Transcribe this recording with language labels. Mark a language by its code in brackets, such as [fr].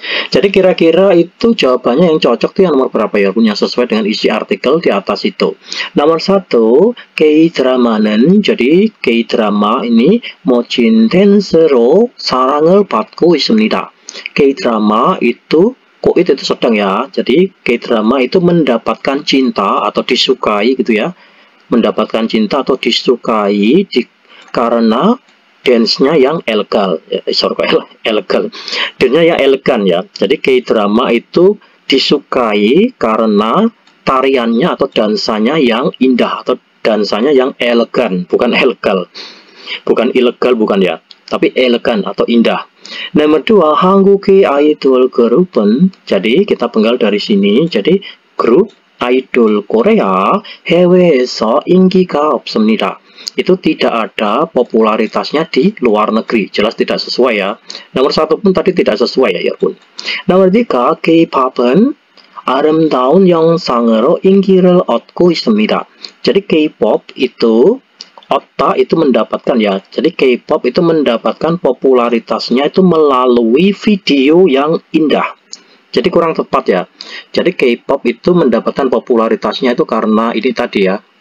[id] Jadi kira-kira itu jawabannya yang cocok tuh yang nomor berapa ya, punya sesuai dengan isi artikel di atas itu. Nomor 1, [ko] K-drama는, [id] jadi K-drama ini [ko] 멋진 댄스로 사랑을 받고 있습니다. [id] K-drama itu itu sedang ya. Jadi K-drama itu mendapatkan cinta atau disukai gitu ya. Mendapatkan cinta atau disukai karena dance-nya yang elegan, elegan. Dance-nya yang elegan ya. Jadi K-drama itu disukai karena tariannya atau dansanya yang indah atau dansanya yang elegan, bukan elegal. Bukan ilegal bukan ya, tapi elegan atau indah. Nomor 2, [ko] 한국의 아이돌 그룹은, [id] jadi kita penggal dari sini. Jadi grup idol Korea [ko] 해외에서 인기가 없습니다. [id] Itu tidak ada popularitasnya di luar negeri. Jelas tidak sesuai ya. Nomor 1 pun tadi tidak sesuai ya pun. Nomor 3, [ko] K-pop은 아름다운 영상으로 인기를 얻고 있습니다. [id] Jadi K-pop itu itu mendapatkan ya. Jadi K-pop itu mendapatkan popularitasnya itu melalui video yang indah. Jadi kurang tepat ya. Jadi K-pop itu mendapatkan popularitasnya itu karena ini tadi ya.